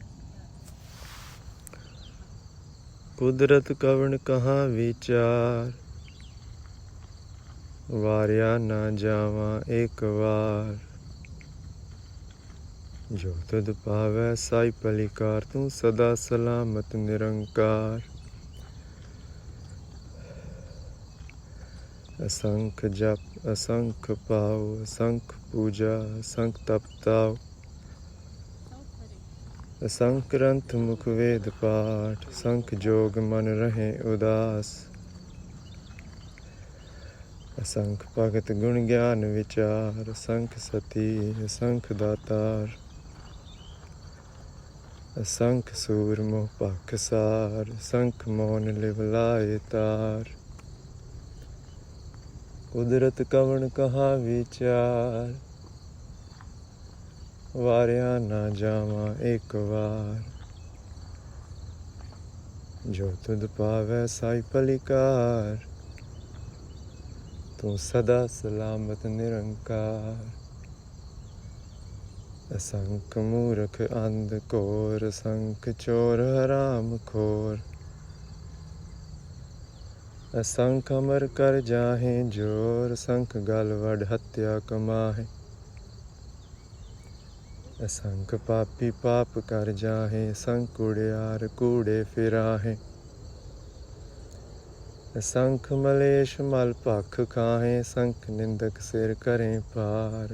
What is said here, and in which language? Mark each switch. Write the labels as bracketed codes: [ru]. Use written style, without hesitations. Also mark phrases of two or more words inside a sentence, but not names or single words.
[pa] ਕੁਦਰਤ ਕਵਣ ਕਹਾਂ ਵਿਚਾਰ, ਵਾਰਿਆ ਨਾ ਜਾਵਾ ਏਕ ਵਾਰ। ਜੋ ਤੁਧ ਪਾਵੈ ਸਾਈ ਪਲਿਕਾਰ, ਤੂ ਸਦਾ ਸਲਾਮਤ ਨਿਰੰਕਾਰ। ਅਸੰਖ ਜਪ ਅਸੰਖ ਪਾਓ, ਅਸੰਖ ਪੂਜਾ ਅਸੰਖ ਤਪਤਾਓ। ਅਸੰਖ ਗ੍ਰੰਥ ਮੁਖ ਵੇਦ ਪਾਠ, ਅਸੰਖ ਜੋਗ ਮਨ ਰਹੇ ਉਦਾਸ। ਅਸੰਖ ਭਗਤ ਗੁਣ ਗਿਆਨ ਵਿਚਾਰ, ਅਸੰਖ ਸਤੀ ਅਸੰਖ ਦਾਤਾਰ। ਅਸੰਖ ਸੂਰ ਮੋਹ ਭਖ ਸਾਰ, ਅਸੰਖ ਮੌਨ ਲਿਵ ਲਾਏ ਤਾਰ। ਕੁਦਰਤ ਕਵਣ ਕਹਾਂ ਵਿਚਾਰ, ਵਾਰਿਆ ਨਾ ਜਾਵਾ ਏਕ ਵਾਰ। ਜੋ ਤੁਧ ਪਾਵੈ ਸਾਈ ਪਲਿਕਾਰ, ਤੂ ਸਦਾ ਸਲਾਮਤ ਨਿਰੰਕਾਰ। ਅਸੰਖ ਮੂਰਖ ਅੰਧ ਘੋਰ, ਅਸੰਖ ਚੋਰ ਹਰਾਮ ਖੋਰ। ਅਸੰਖ ਅਮਰ ਕਰ ਜਾਹੇ ਜੋਰ, ਅਸੰਖ ਗਲ ਵਡ ਹਤਿਆ ਕਮਾਹੇ। ਅਸੰਖ ਪਾਪੀ ਪਾਪ ਕਰ ਜਾਹੇ, ਅਸੰਖ ਕੂੜਿਆਰ ਕੂੜੇ ਫਿਰਾਹੇ। ਅਸੰਖ ਮਲੇਸ਼ ਮਲ ਭਖ ਖਾਹੇ, ਅਸੰਖ ਨਿੰਦਕ ਸਿਰ ਕਰੇਂ ਪਾਰ।